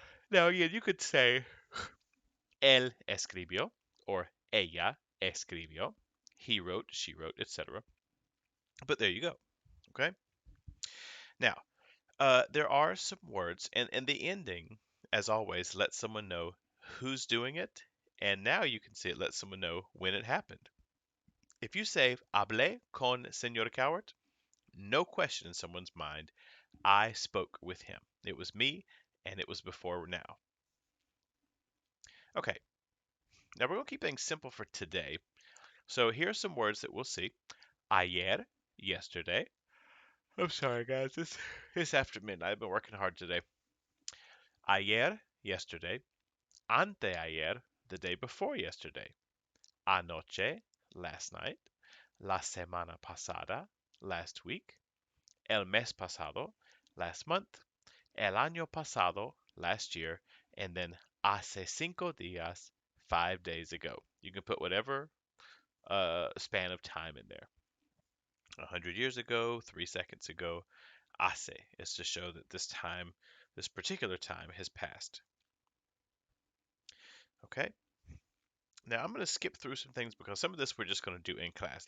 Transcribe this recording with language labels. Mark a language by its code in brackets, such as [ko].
[en] Now again, you could say [es] él escribió [en] or [es] ella escribió. [en] He wrote, she wrote, etc. But there you go. Okay. Now, there are some words, and the ending, as always, lets someone know who's doing it And now you can see it lets someone know when it happened. If you say [es] hablé con señor Cowart, [en] no question in someone's mind, I spoke with him. It was me, and it was before now. Okay, now we're going to keep things simple for today. So here are some words that we'll see. Ayer, yesterday. I'm sorry, guys. It's after midnight. I've been working hard today. Ayer, yesterday. [es] Anteayer, [en] the day before yesterday. Anoche, last night. [es] La semana pasada, [en] last week. [es] El mes pasado, [en] last month. [es] El año pasado, [en] last year. And then [es] hace 5 días, [en] 5 days ago. You can put whatever span of time in there. 100 years ago, 3 seconds ago. Hace is to show that this particular time has passed. Okay? Now I'm going to skip through some things because some of this we're just going to do in class.